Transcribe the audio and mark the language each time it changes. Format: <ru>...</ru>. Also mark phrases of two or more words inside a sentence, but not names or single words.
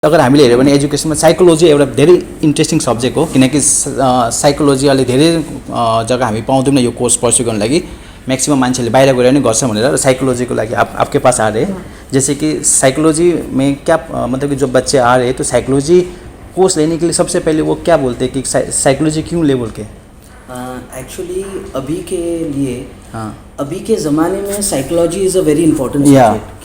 <ne>अगर हामीले हेऱ्यो भने एजुकेसनमा साइकोलोजी एउटा धेरै</ne> <en>interesting subject</en> <ne>हो, किनकि साइकोलोजी अहिले धेरै जग्गा हामी पाउँदैनौँ यो</ne> <en>course pursue</en> <ne>गर्नु लागि। मैक्सिमम मान्छेले बाहिर गएर नै गर्छ भनेर साइकोलॉजी को लागि</ne> <hi>आपके पास आ रहे हैं, जैसे कि साइकोलॉजी में क्या मतलब कि जो बच्चे आ रहे हैं तो</hi> <en>psychology course</en> <hi>लेने के लिए सबसे पहले वो क्या बोलते हैं कि साइकोलॉजी क्यों ले बोल के? एक्चुअली अभी के लिए अभी के ज़माने में</hi> <en>psychology is a very important subject.</en>